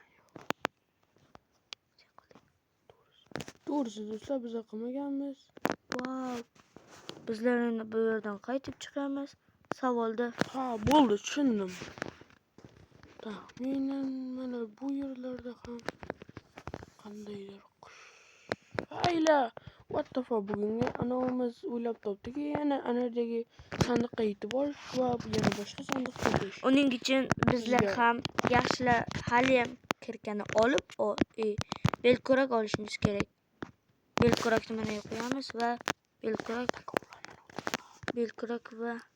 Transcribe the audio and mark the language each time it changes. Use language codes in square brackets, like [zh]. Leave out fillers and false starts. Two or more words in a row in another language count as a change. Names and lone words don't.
[uz] To'g'risi do'stlar, biz qilmaganmiz. Wow. Bizlar endi bu yerdan qaytib chiqamiz. Savolda. Ha, bo'ldi, tushundim. Taxminan mana bu yerlarda ham qandaydir qush. Hayla, [en] what the fuck, [uz] bugungi anavimiz o'ylab topdiki, yana anardagi sandiqqa yetib borish va yana boshqa sandiqqa kirish. Uning uchun bizlar ham yaxshilab haliyam kirkani olib, belkurak olishimiz kerak. Belkurakni mana qo'yamiz va belkurak va